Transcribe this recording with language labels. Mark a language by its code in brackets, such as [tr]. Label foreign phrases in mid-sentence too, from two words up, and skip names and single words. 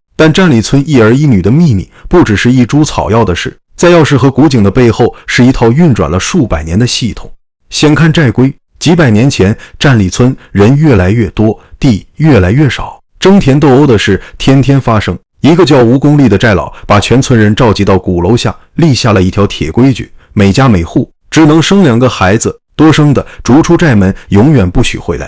[zh] 但站里村一兒一女的秘密不只是一株草藥的事，在藥師和古井的背後是一套運轉了數百年的系統。先看寨龜，幾百年前站里村人越來越多，地越來越少，爭田鬥毆的事天天發生。一個叫吴公立的寨老把全村人召集到鼓樓下，立下了一條鐵規矩，每家每戶只能生2個孩子，多生的逐出寨門，永遠不許回來。